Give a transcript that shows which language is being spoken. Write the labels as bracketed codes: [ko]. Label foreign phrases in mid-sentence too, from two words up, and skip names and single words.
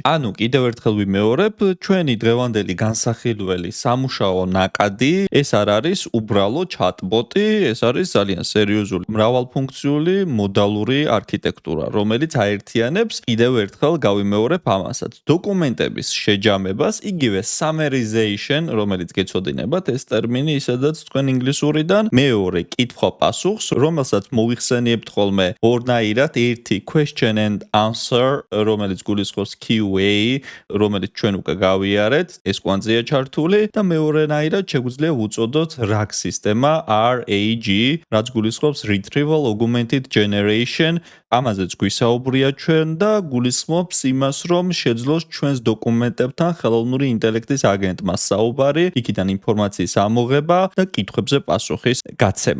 [ka] ანუ კიდევ ერთხელ ვიმეორებ, ჩვენი დღევანდელი განსახილველი სამუშაო ნაკადი ეს არ არის უბრალო ჩატბოტი, ეს არის ძალიან სერიოზული მრავალფუნქციული მოდალური არქიტექტურა, რომელიც აერთიანებს კიდევ ერთხელ გავიმეორებ ამასაც დოკუმენტების შეჯამებას, იგივე summarization, რომელიც გეცოდინებათ ეს ტერმინი, ისედაც თქვენ ინგლისურიდან, მეორე კითხვა-პასუხს, რომელსაც მოიხსენიებთ ხოლმე ორნაირად, ერთი [en] question and answer, [ka] რომელიც გულისხმობს QA, რომელიც ჩვენ უკვე გავიარეთ, ეს კვანძია ჩართული და მეორენაირად შეგვიძლია ვუწოდოთ RAG სისტემა, RAG, რაც გულისხმობს [en] Retrieval Augmented Generation, [ka] ამაზეც გვისაუბრია ჩვენ და გულისხმობს იმას, რომ შეძლოს ჩვენს დოკუმენტებთან ხელოვნური ინტელექტის აგენტმა საუბარი, იქიდან ინფორმაციის ამოღება და კითხვებზე პასუხის გაცემა.